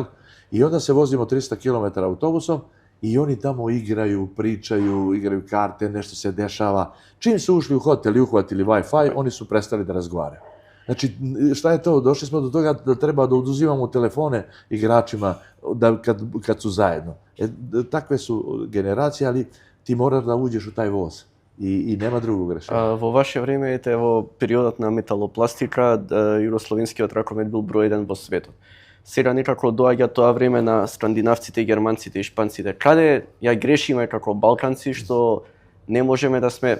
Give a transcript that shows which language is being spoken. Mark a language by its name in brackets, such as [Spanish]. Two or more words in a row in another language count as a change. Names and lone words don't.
[Serbian] I onda se vozimo 300 km autobusom i oni tamo igraju, pričaju, igraju karte, nešto se dešava. Čim su ušli u hotel i uhvatili Wi-Fi, oni su prestali da razgovaraju. Znači, šta je to? Došli smo do toga da treba da oduzimamo telefone igračima kad su zajedno. Takve su generacije, ali ti moraš da uđeš u taj voz. [Macedonian] И нема друго решение. Во ваше време, во периодот на металопластика, југословенскиот ракомет бил број 1 во светот. Сега некако доаѓа тоа време на скандинавците, германците и шпанците. Каде ја грешиме како балканци што не можеме да сме...